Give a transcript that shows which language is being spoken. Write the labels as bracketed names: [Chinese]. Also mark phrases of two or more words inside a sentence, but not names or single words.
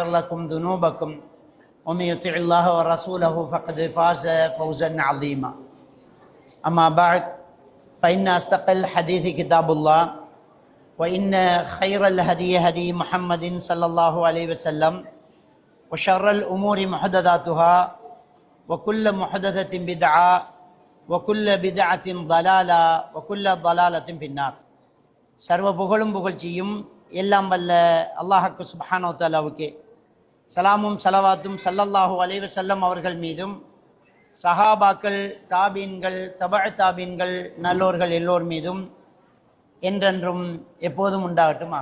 [Arabic] لكم ذنوبكم ومن يطع الله ورسوله فقد فاز فوزا عظيما اما بعد فان اصدق الحديث كتاب الله وإن خير الهدي هدي محمد صلى الله عليه وسلم وشر الأمور محدثاتها وكل محدثة بدعة وكل بدعة ضلالة وكل ضلالة في النار. [Tamil] சர்வ புகழும் புகழ்ச்சியும் எல்லாம் வல்ல அல்லாஹ்வுக்கு சுப்ஹானஹு வ தஆலாவுக்கே, சலாமும் சலவாத்தும் [Arabic] صلى الله عليه وسلم [Tamil] அவர்கள் மீதும், சஹாபாக்கள், தாபீன்கள், தபஅ தாபீன்கள், நல்லோர்கள் எல்லோர் மீதும் என்றென்றும் எப்போதும் உண்டாகட்டுமாக.